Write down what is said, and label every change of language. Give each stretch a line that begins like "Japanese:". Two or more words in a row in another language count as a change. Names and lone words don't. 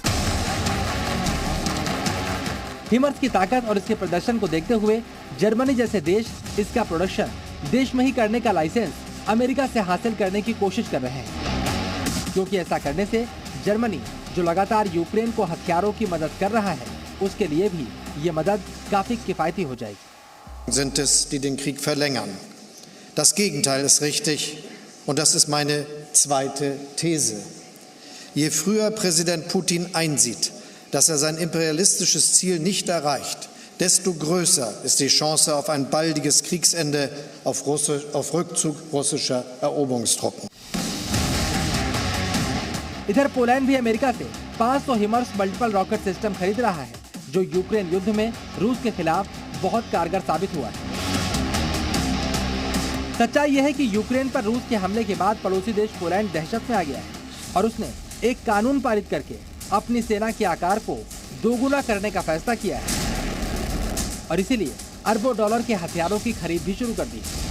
Hindi: हिमर्स की ताकत और इसके प्रदर्शन को देखते हुए जर्मनी जैसे देश इसका प्रोडक्शन देश में ही करने का लाइसेंस अमेरिका से हासिल करने की कोशिश कर रहे हैं, क्योंकि ऐसा करने से जर्मनी, जो लगातार यूक्रेन को हथियारों की मदद कर रहा है, उसके लिए भी ये मदद काफी किफायती हो जाएगी।
German: Sind es, die den Krieg verlängern. Das Gegenteil ist richtig und das ist meine zweite These. Je früher Präsident Putin einsieht, dass er sein imperialistisches Ziel nicht erreicht, desto größer ist die Chance auf ein baldiges Kriegsende, auf Rückzug russischer Eroberungstruppen.
Hindi: इधर पोलैंड भी अमेरिका से 500 हिमर्स
English: multiple rocket system
Hindi: खरीद रहा है, जो यूक्रेन युद्ध में रूस के खिलाफ बहुत कारगर साबित हुआ है। सच्चाई यह है कि यूक्रेन पर रूस के हमले के बाद पड़ोसी देश पोलैंड दहशत में आ गया है और उसने एक कानून पारित करके अपनी सेना के आकार को दोगुना करने का फैसला किया है और इसीलिए अरबों डॉलर के हथियारों की खरीद भी शुरू कर दी।